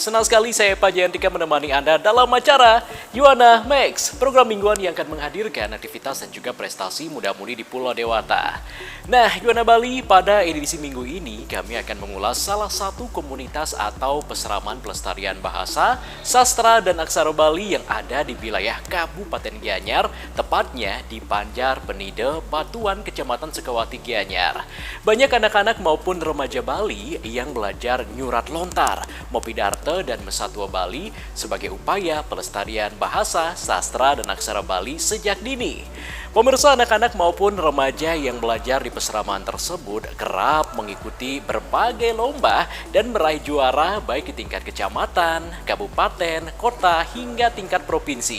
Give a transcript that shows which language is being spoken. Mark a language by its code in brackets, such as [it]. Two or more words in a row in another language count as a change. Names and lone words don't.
[id] Senang sekali saya Pak Jayantika menemani Anda dalam acara Yuana Max, program mingguan yang akan menghadirkan aktivitas dan juga prestasi muda-mudi di Pulau Dewata. Nah, Yuana Bali, pada edisi minggu ini kami akan mengulas salah satu komunitas atau peseraman pelestarian bahasa, sastra, dan aksara Bali yang ada di wilayah Kabupaten Gianyar, tepatnya di Banjar Penide, Batuan, Kecamatan Sukawati, Gianyar. Banyak anak-anak maupun remaja Bali yang belajar [ban] nyurat lontar, [id] Mopidarte, dan Mesatwa Bali sebagai upaya pelestarian bahasa, sastra, dan aksara Bali sejak dini. Pemirsa, anak-anak maupun remaja yang belajar di peseraman tersebut kerap mengikuti berbagai lomba dan meraih juara baik di tingkat kecamatan, kabupaten, kota, hingga tingkat provinsi.